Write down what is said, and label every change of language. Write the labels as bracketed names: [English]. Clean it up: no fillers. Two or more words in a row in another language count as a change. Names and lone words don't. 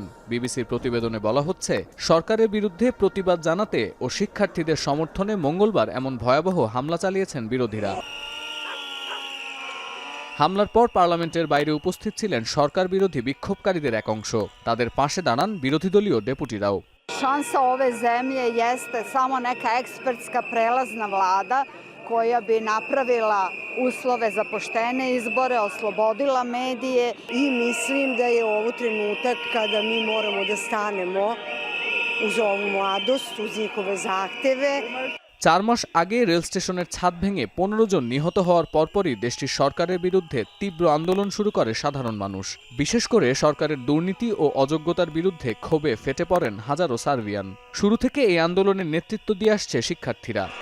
[Bangla] বিবিসির প্রতিবেদনে বলা হচ্ছে, সরকারের বিরুদ্ধে প্রতিবাদ জানাতে ও শিক্ষার্থীদের সমর্থনে মঙ্গলবার এমন ভয়াবহ হামলা চালিয়েছেন বিরোধীরা। হামলার পর পার্লামেন্টের বাইরে উপস্থিত ছিলেন সরকার বিরোধী বিক্ষোভকারীদের এক অংশ। তাদের পাশে দাঁড়ান বিরোধী দলীয় ডেপুটিরাও। [Serbian] Šansa ove zemlje jeste samo neka ekspertska prelazna vlada koja bi napravila uslove za poštene izbore, oslobodila medije i mislim da je ovo trenutak kada mi moramo da stanemo uz ovu mladost, uz njihove zahteve. [Bangla] 4 মাস আগে রেল স্টেশনের ছাদ ভেঙে 15 জন নিহত হওয়ার পরপরই দেশটির সরকারের বিরুদ্ধে তীব্র আন্দোলন শুরু করে সাধারণ মানুষ। বিশেষ করে সরকারের দুর্নীতি ও অযোগ্যতার বিরুদ্ধে ক্ষোভে ফেটে পড়েন হাজারো সার্বিয়ান। শুরু থেকে এই আন্দোলনের নেতৃত্ব দিয়ে আসছে শিক্ষার্থীরা।